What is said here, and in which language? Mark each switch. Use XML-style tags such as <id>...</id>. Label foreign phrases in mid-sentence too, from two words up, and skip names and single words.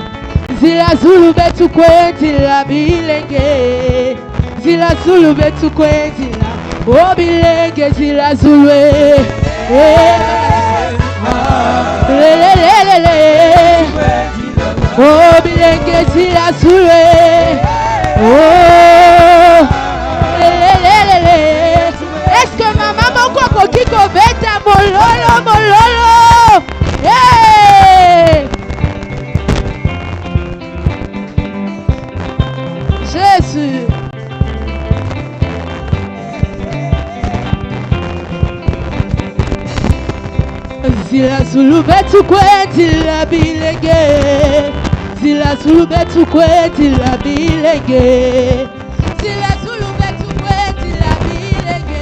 <ln>Zila zulu betu kwendila bilenge. Zila zulu betu kwendila oh bilenge zila zulu oh bilenge zila zulu oh</ln> <fr>est-ce que</fr> <ln>maman moko koki kobeta mololo mololo hey! Jésus. Zila zulu betu kwendila bilenge. Zila zulu betu kwendila bilenge. Zila zulu betu kwendila bilenge.</ln>